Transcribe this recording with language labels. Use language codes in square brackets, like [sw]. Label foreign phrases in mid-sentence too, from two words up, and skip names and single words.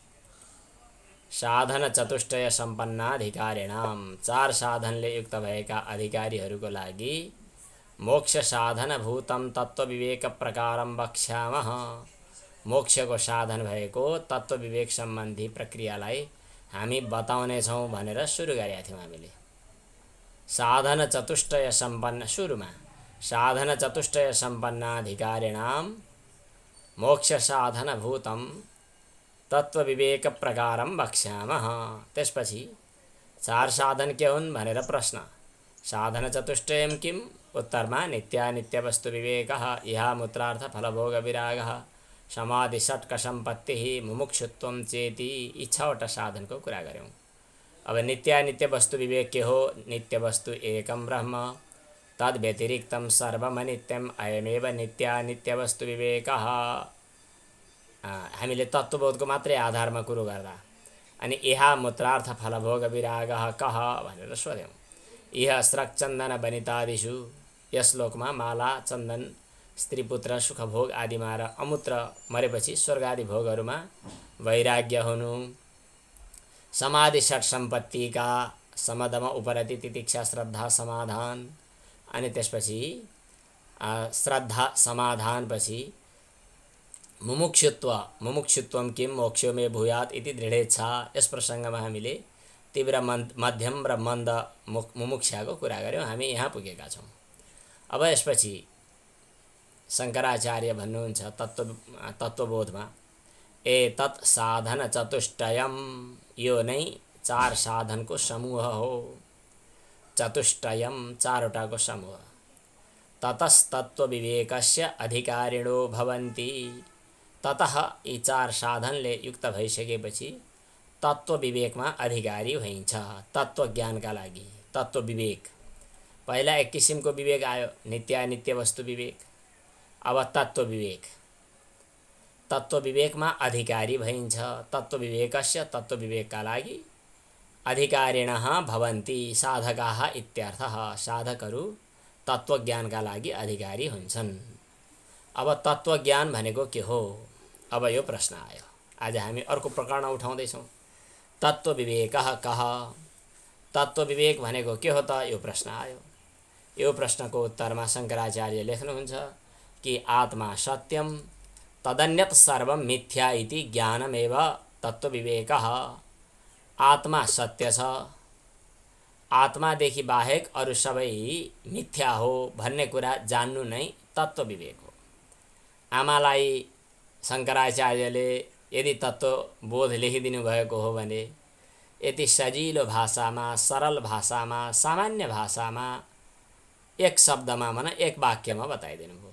[sa] साधन चतुष्टय सम्पन्नाधिकारिणाम [ne] 4 साधनले युक्त भएका अधिकारीहरूको लागि [sa] मोक्ष साधन भूतम तत्व विवेक प्रकारम वक्ष्यामः। [ne] मोक्षको साधन भएको तत्व विवेक सम्बन्धी प्रक्रियालाई हामी बताउने छौं भनेर सुरु गरेका थियौं। [sa] हामीले साधन चतुष्टय सम्पन्न सुरुमा साधन चतुष्टय सम्पन्नाधिकारिणाम मोक्ष साधन भूतम तत्व विवेक प्रकारम वक्ष्यामः। [ne] त्यसपछि 4 साधन के हुन् भनेर प्रश्न। [sa] साधन चतुष्टयं किम्? उत्तरमा नित्यानित्य वस्तु विवेकः इहामुत्रार्थ फलभोग विरागः समाधि षट्क सम्पत्तिः मुमुक्षुत्वं चेति। [ne] यी 6वटा साधनको कुरा गर्यौं। अब नित्यानित्य वस्तु विवेक के हो? [sa] नित्य वस्तु एकं ब्रह्म तद् व्यतिरिक्तं सर्वम् अनित्यम् अयमेव नित्यानित्य वस्तु विवेकः। [ne] हामीले तत्त्वबोधको मात्रै आधारमा कुरो गर्दा अनि [sa] इहा मूत्रार्थ फलभोग विरागः कः [ne] भनेर सोध्यौं। [sa] इह स्रक चन्दन वनितादिषु [ne] यस लोकमा माला चन्दन स्त्री पुत्र सुख भोग आदिमा र अमूत्र मरेपछि स्वर्ग आदि भोगहरूमा वैराग्य हुनु, समाधि षट सम्पत्तिका समदम उपरति तितिक्षा श्रद्धा समाधान अनि त्यसपछि श्रद्धा समाधान पछि [sa] मुमुक्षुत्वम किम मोक्षो मे भूयात् इति दृढेच्छा। [ne] यस प्रसङ्गमा हामीले तीव्र मध्यम र मन्द मुमुक्षाको कुरा गर्यौं। हामी यहाँ पुगेका छौं। अब यसपछि शङ्कराचार्य भन्नुहुन्छ तत्त्वबोधमा, [sa] एतत् साधन चतुष्टयम, [ne] यो नै 4 साधनको समूह हो। चतुष्टयम 4वटाको समूह। [sa] ततस्तत्व विवेकस्य अधिकारिणो भवन्ति, [ne] ततः यी 4 साधनले युक्त भइसकेपछि तत्व विवेकमा अधिकारी भइन्छ। तत्व ज्ञानका लागि तत्व विवेक, पहिला एक किसिमको विवेक आयो, नित्यानित्य वस्तु विवेक। अब तत्व विवेक, तत्व विवेकमा अधिकारी भइन्छ। [sa] तत्व विवेकस्य, [ne] तत्व विवेकका लागि [sa] अधिकारिणः भवन्ति, साधकाः इत्यर्थः। [ne] साधकहरू तत्त्वज्ञानका लागि अधिकारी हुन्छन्। अब तत्त्वज्ञान भनेको के हो? अब यो प्रश्न आयो। आज हामी अर्को प्रकरण उठाउँदैछौँ। [sa] तत्त्व विवेकः कः? [ne] तत्त्व विवेक भनेको के हो त? यो प्रश्न आयो। यो प्रश्नको उत्तरमा शङ्कराचार्य लेख्नुहुन्छ कि [sa] आत्मा सत्यम तदन्यत सर्वम मिथ्या इति ज्ञानमेव तत्त्व विवेकः। [ne] आत्मा सत्य छ, आत्मादेखि बाहेक अरू सबै मिथ्या हो भन्ने कुरा जान्नु नै तत्त्व विवेक हो। आमालाई शङ्कराचार्यले यदि तत्त्वबोध लेखिदिनु भएको हो भने यति सजिलो भाषामा, सरल भाषामा, सामान्य भाषामा, एक शब्दमा मन एक वाक्यमा बताइदिनु भयो।